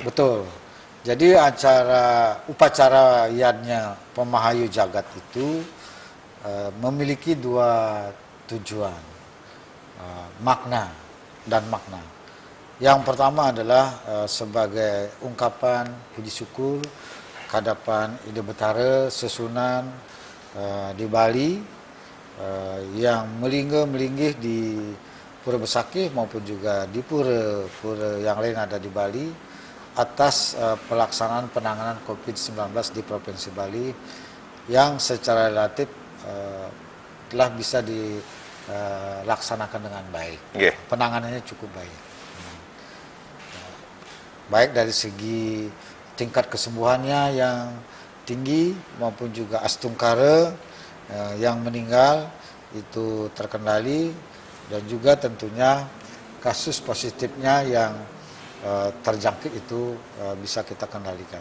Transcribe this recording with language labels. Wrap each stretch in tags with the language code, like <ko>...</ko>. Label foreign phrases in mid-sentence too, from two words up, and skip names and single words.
<id>Betul. Jadi upacara yadnya Pemahayu Jagat itu memiliki dua tujuan, makna dan makna. Yang pertama adalah sebagai ungkapan puji syukur kehadapan Ide Betara Sesunan di Bali yang melinggih di Pura Besakih maupun juga di pura yang lain ada di Bali atas pelaksanaan penanganan COVID-19 di Provinsi Bali yang secara relatif telah bisa dilaksanakan dengan baik. Penanganannya cukup baik. Baik dari segi tingkat kesembuhannya yang tinggi maupun juga astungkara yang meninggal itu terkendali, dan juga tentunya kasus positifnya yang terjangkit itu bisa kita kendalikan.</id>